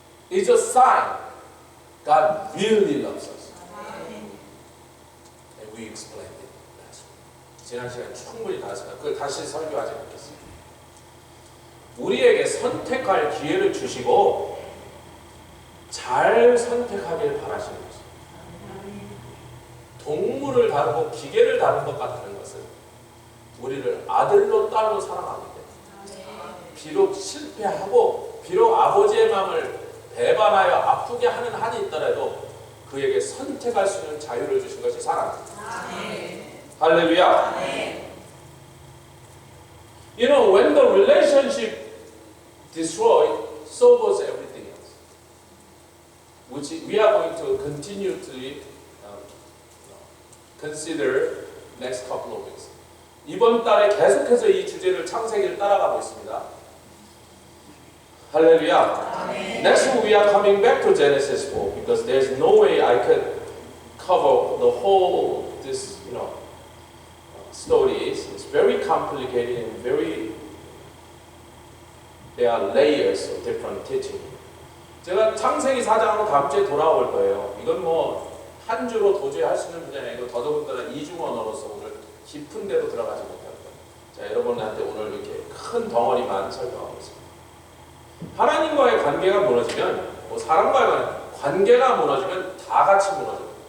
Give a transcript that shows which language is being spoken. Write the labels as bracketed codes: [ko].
[en] It's a sign God really loves us. And we explained it last week. [ko] 지난 시간에 충분히 다 했습니다. 그걸 다시 설교하지 않겠습니다. 우리에게 선택할 기회를 주시고 잘 선택하길 바라시는 것입니다. 동물을 다루고 기계를 다룬 것 같은 것은 우리를 아들로 딸로 사랑하기 때문에 비록 실패하고 비록 아버지의 마음을 배반하여 아프게 하는 한이 있더라도 그에게 선택할 수 있는 자유를 주신 것이 사랑입니다. 할렐루야. [en] You know, when the relationship destroyed, so was everything else. Which we are going to continue to consider next couple of weeks. [ko] 이번 달에 계속해서 이 주제를 창세기를 따라가고 있습니다. 할렐루야. [en] Next week we are coming back to Genesis 4 because there's no way I could cover the whole this stories. It's very complicated and there are layers of different teaching. [ko] 제가 창세기 4장으로 다음 주에 돌아올 거예요. 이건 한 주로 도저히 할 수 있는 문제는 아니고 더더군다나 이중언어로서 오늘 깊은 데로 들어가지 못할 거예요. 자, 여러분한테 오늘 이렇게 큰 덩어리만 설명하고 있습니다. 하나님과의 관계가 무너지면 사람과의 관계가 무너지면 다 같이 무너져요.